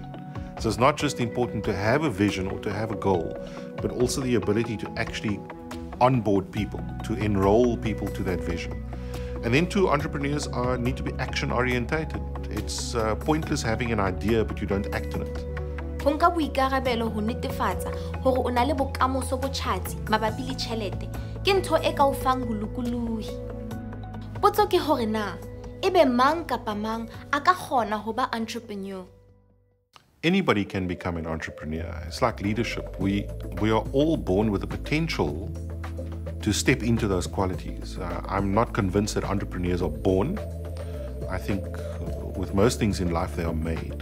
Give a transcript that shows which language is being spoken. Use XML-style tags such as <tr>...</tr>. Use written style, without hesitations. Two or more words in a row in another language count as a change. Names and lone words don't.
<en>So it's not just important to have a vision or to have a goal, but also the ability to actually onboard people, to enroll people to that vision. And then too, entrepreneurs need to be action orientated. It's pointless having an idea but you don't act on it.</en> <st>Ho nka boikarabelo ho netefatsa hore o na le bokamoso bo tjhatsi mabapi le tjhelete ke ntho e ka o fang bolokolohi. Potso ke hore na ebe mang kapa mang a ka kgona ho ba entrepreneur?</st> <en>Anybody can become an entrepreneur. It's like leadership. We are all born with the potential to step into those qualities. I'm not convinced that entrepreneurs are born. I think with most things in life, they are made.</en>